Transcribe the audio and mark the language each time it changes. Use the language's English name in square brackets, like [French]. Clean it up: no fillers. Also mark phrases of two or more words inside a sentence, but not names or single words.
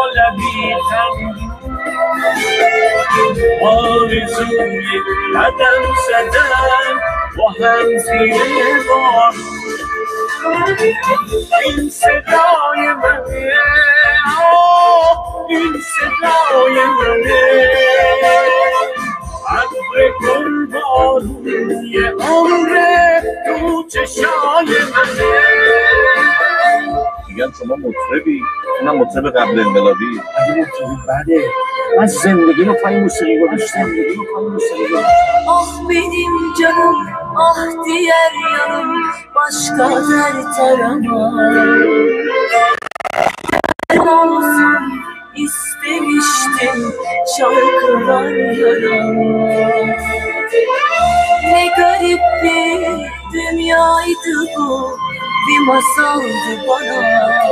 [Persian] بی‌خندی آرزوی قدم زدن با هم زیر بار این صدای منه این صدای منه عبر گلبارونی عمره تو چشای منه میگن شما مطربی، اینم مطرب قبل انقلابی. اگه مطربی بده من زندگی رو پای موسیقی گذاشتم [Turkish] آه benim canım ah diğer yanım başka dert aramam olsun istemiştim şarkılar yaram ne garip bir dünyaydı bu bir masaldı bana